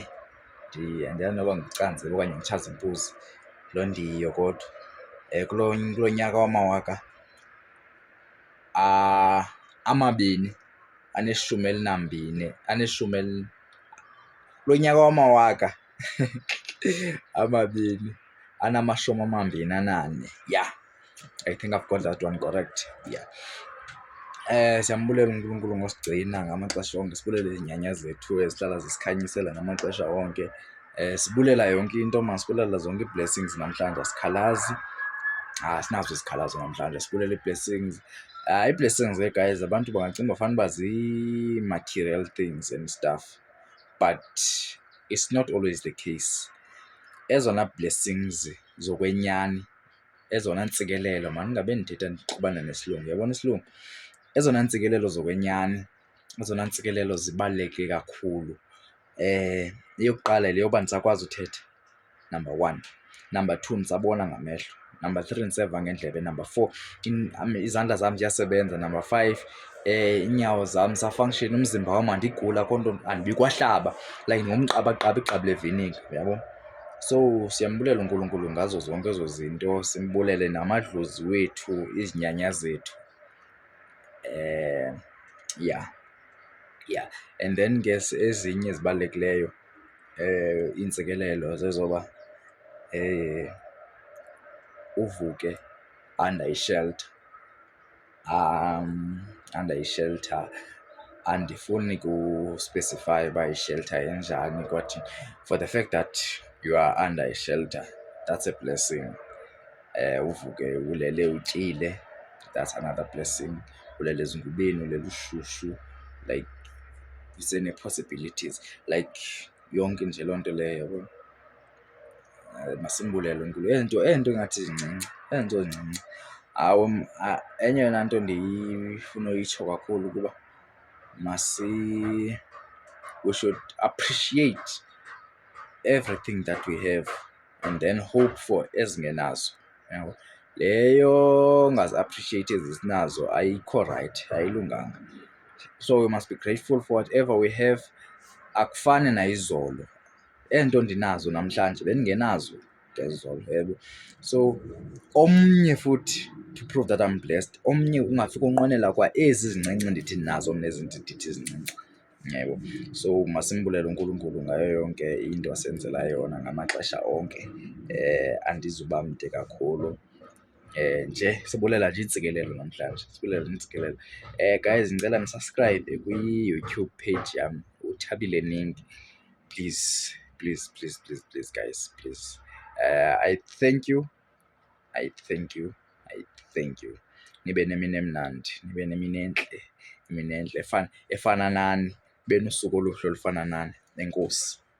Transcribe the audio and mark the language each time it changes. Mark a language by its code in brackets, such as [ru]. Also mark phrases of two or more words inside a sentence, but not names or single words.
[xh] Andiyazi noba nguCanzibe okanye nguTshazimpuzi, loo ndiyiyo kodwa. Kulo nyaka wamawaka kulo nyaka wamawaka 2024. [en] Yeah, I think I've got that one correct. Yeah. [xh] Siyambulela uNkulunkulu ngosigcina ngamaxesha onke, sibulela izinyanya zethu ezihlala zisikhanyisela ngamaxesha onke. Sibulela yonke into sibulela zonke ii-blessings namhlanje, asikhalazi. Asinazo isikhalazo namhlanje, sibulela ii-blessings. [en] Ii-blessings guys, [xh] abantu bangacinga fanuba [en] zii-material things and stuff, but it's not always the case. [xh] Ezona blessings zokwenyani, ezona ntsikelelo, mandingabe ndithetha ndixubana nesilungu, uyabona isilungu? Ezona ntsikelelo zokwenyani, ezona ntsikelelo zibaluleke kakhulu. Eyokuqala le yoba ndisakwazi uthetha, number 1. Number 2, ndisabona ngamehlo. Number 3, ndiseva ngeendlebe. Number 4, izandla zam ziyasebenza. Number 5, iinyawo zam zisafunkshina, umzimba wam andigula, akho nto, andibikwahlaba, like ngumqabaqaba, igqabi leviniga, uyabo? So siyambulela uNkulunkulu ngazo zonke ezo zinto, simbulele namadlozi wethu, izinyanya zethu. [en] Yeah. And then [xh] ke ezinye ezibalulekileyo iintsikelelo zezoba uvuke under i-shelter. Andifuni kuspecify uba i-shelter enjani, [en] but for the fact that you are under a shelter, that's a blessing. [xh] Uvuke ulele utyile, [en] that's another blessing. [xh] Ulele ezingubeni, ulele ushushu, like zine-possibilities, like yonke nje loo nto leyo, yabo. Masimbulele uNkulunkulu. Ento engathi zincinci, ezinto zincinci. Enye yona nto ndifuna uyitsho kakhulu kuba [en] we should appreciate everything that we have and then hope for ezingenazo. [xh] Leyo ungazi-appreciate ezi sinazo ayikho right, ayilunganga. [en] So we must be grateful for whatever we have. [xh] Akufani nayizolo. Ento ndinazo namhlanje bendingenazo ngezolo, yabo. So omnye futhi, [en] to prove that I'm blessed, [xh] omnye ungafika unqwenela kwa ezi zincinci ndithi ndinazo mna, ezi ndithi zincinci, yabo. So masimbulele uNkulunkulu ngayo yonke into asenzela yona ngamaxesha onke. Andizuba mde kakhulu. Nje sibulela nje iintsikelelo namhlanje, sibulela iintsikelelo. Guys, ndicela nisubscribe kwi-YouTube page yam, uThabile Ningi. [en] Please guys, please. I thank you. [xh] Nibe nemini emnandi, nibe nemini entle, efana nani, nibe nosuku oluhle olufana nani. Enkosi.